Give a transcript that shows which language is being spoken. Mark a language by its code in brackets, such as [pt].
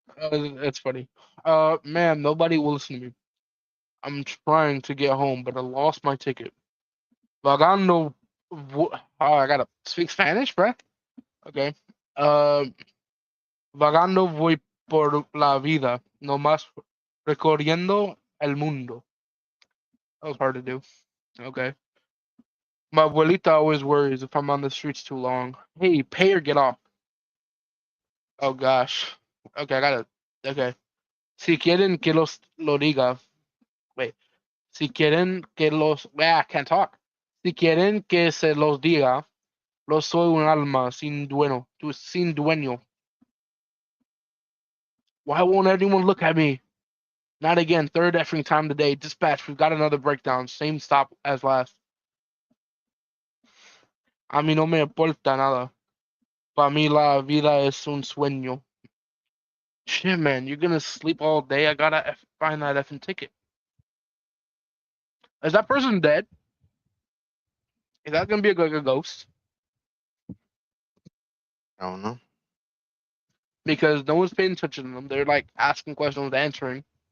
[en] That's funny. Man, nobody will listen to me. I'm trying to get home, but I lost my ticket. Vagando. Oh, I gotta speak Spanish, bruh. Okay. [es] Uh, Vagando voy por la vida, no más recorriendo el mundo. [en] That was hard to do. Okay. My abuelita always worries if I'm on the streets too long. Hey, pay or get off. Oh gosh. Okay, I gotta. Okay. [es] Si quieren que los lo diga. [en] Wait. [es] Si quieren que los. [en] I can't talk. [es] Si quieren que se los diga, lo soy un alma sin dueño. Sin dueño. [en] Why won't anyone look at me? Not again. Third effing time today. Dispatch, we've got another breakdown. Same stop as last. [es] A mí no me importa nada. Para mí la vida es un sueño. [en] Shit, man, you're gonna sleep all day. I gotta find that effing ticket. Is that person dead? Is that gonna be like a ghost? I don't know. Because no one's paying attention to them. They're like asking questions, answering,